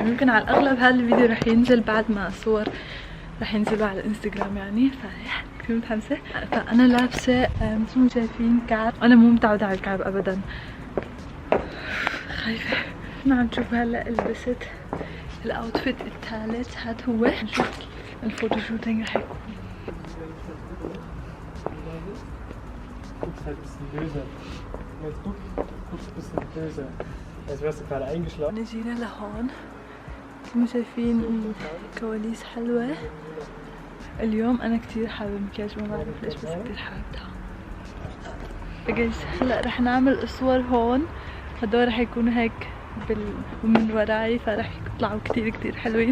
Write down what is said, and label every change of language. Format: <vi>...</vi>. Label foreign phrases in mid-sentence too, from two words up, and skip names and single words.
<ar>يمكن على الاغلب هذا الفيديو رح ينزل بعد ما الصور رح ينزلوا على الانستغرام يعني. كتير متحمسه. فانا لابسه مثل ما شايفين كعب، انا مو متعوده على الكعب ابدا، خايفه. ما عم تشوفوا هلا لبست الاوتفيت الثالث، هاد هو. نشوف</ar> <en>photo shooting</en> <ar>رح يكون.</ar> <de>Guckst halt ein bisschen böse. Jetzt guckst ein bisschen böse. Als wärst du gerade eingeschlafen.</de> <ar>نجينا لهون، مثل ما شايفين الكواليس حلوة. اليوم أنا كتير حابة المكياج، ما بعرف ليش بس كتير حابتها. بجيز هلا رح نعمل صور هون، هدول رح يكونوا هيك من وراي، فرح يطلعوا كتير حلوين.</ar>